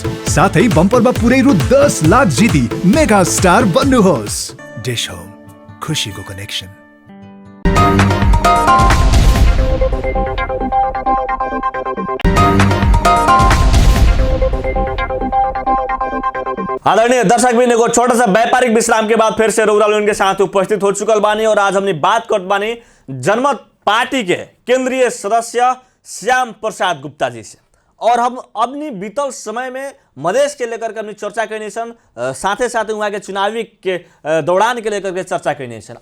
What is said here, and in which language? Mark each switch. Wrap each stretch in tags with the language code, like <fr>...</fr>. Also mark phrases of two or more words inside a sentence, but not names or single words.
<ne>साथै बम्परमा पुरै रु 10 लाख जिती मेगा स्टार बन्नुहोस्। डिश होम, खुशीको कनेक्सन।</ne> <bho>आदरणीय दर्शक बिन को छोटा सा व्यापारिक विश्राम के बाद फिर से रउरा लोगन के साथ उपस्थित हो चुकल बानी और आज हमने बात करत बानी जनमत पार्टी के केंद्रीय सदस्य श्याम प्रसाद गुप्ता जी से। और हम अपनी बीतल समय में मधेश के लेकर के अपनी चर्चा करनी सन, साथ ही साथ वहाँ के चुनावी के दौरान के लेकर के चर्चा करनी सन।</bho>